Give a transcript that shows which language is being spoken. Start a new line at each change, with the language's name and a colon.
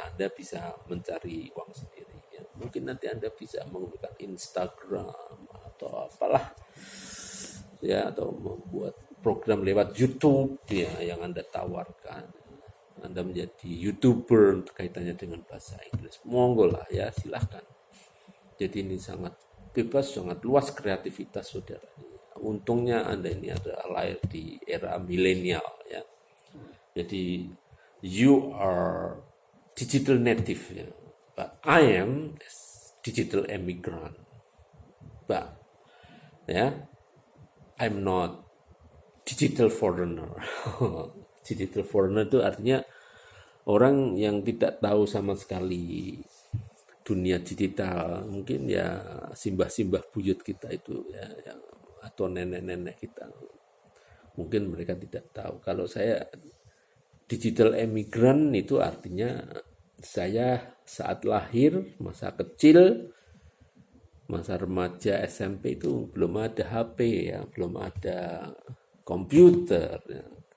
Indonesian: Anda bisa mencari uang sendiri ya. Mungkin nanti Anda bisa menggunakan Instagram atau apalah ya, atau membuat program lewat YouTube ya yang Anda tawarkan. Anda menjadi YouTuber kaitannya dengan bahasa Inggris, monggo lah ya, silahkan. Jadi ini sangat bebas, sangat luas kreativitas saudara. Untungnya Anda ini adalah lahir di era milenial ya.
English: Jadi you are digital native ya, but I am digital immigrant. But ya, I'm not digital foreigner.
Indonesian: Digital foreigner itu artinya orang yang tidak tahu sama sekali dunia digital, mungkin ya simbah-simbah buyut kita itu ya, atau nenek-nenek kita, mungkin mereka tidak tahu. Kalau saya digital immigrant itu artinya saya saat lahir, masa kecil, masa remaja, SMP itu belum ada HP ya, belum ada komputer ya.